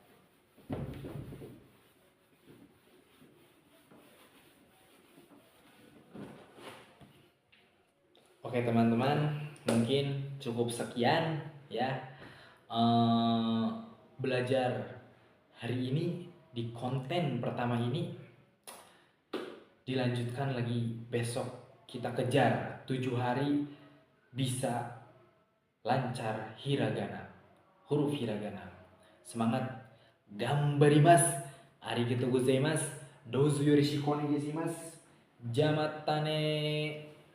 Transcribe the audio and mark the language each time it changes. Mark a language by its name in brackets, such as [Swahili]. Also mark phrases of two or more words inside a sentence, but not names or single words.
[Indonesian] Oke teman-teman, mungkin cukup sekian ya belajar hari ini di konten pertama ini. Dilanjutkan lagi besok, kita kejar 7 hari bisa lancar hiragana, huruf hiragana. Semangat, [Japanese] がんばります、ありがとうございます、どうぞよろしくお願いします、じゃあまたね.